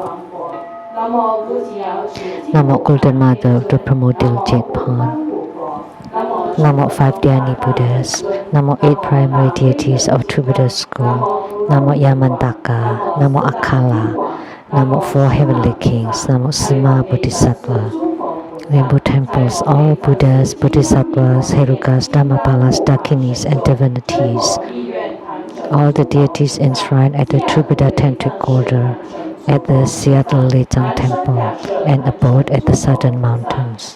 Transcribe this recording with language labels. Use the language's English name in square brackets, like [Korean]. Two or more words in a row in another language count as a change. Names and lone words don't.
[English] Namo Golden Mother of the Primordial Jade Pond. Namo 5 Dhyani Buddhas. Namo 8 primary deities of True Buddha School. Namo Yamantaka. Namo Akala. Namo 4 heavenly kings. Namo Sima Bodhisattva. Rainbow temples, all Buddhas, Bodhisattvas, Herukas, Dhammapalas, Dakinis, and divinities. All the deities enshrined at the True Buddha Tantric Order, at the Seattle Lechang Temple, and abode at the Southern Mountains.